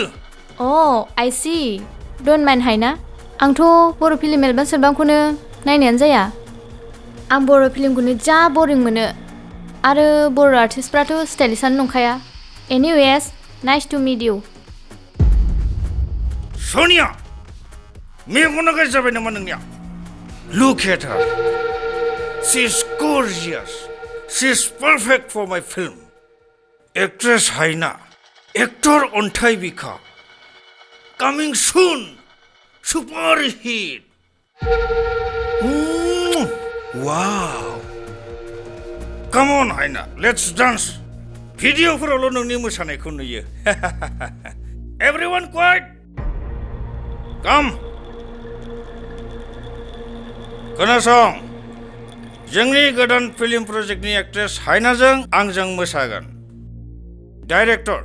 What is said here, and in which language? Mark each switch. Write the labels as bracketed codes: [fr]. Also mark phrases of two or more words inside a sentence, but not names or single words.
[en] oh I see don't mind [brx] हायना आंथ' बर' फिल्म एलबाम सेलबामखौनो नायनायानो जाया आं बर' फिल्मखौनो जा बरिं मोनो आरो बर' आर्टिस्टफ्राथ' स्टाइलिशानो नंखाया [en] anyways nice to meet you [brx] सनिया मेगना गाज्रि जाबाय नामा नोंनिया [en] look at her she is gorgeous she is perfect for my film actress हायना एक्टर [brx] अन्थाइ बिखा [en] coming soon super hit wow come on [brx] हायना [en] let's dance [brx] भिडिअफोरावल' नोंनि मोसानायखौ नुयो [en] everyone quiet come [brx] खोनासं जोंनि गोदान फिल्म प्रजेक्टनि एक्ट्रेस हायनाजों आंजों मोसागोन डाइरेक्टर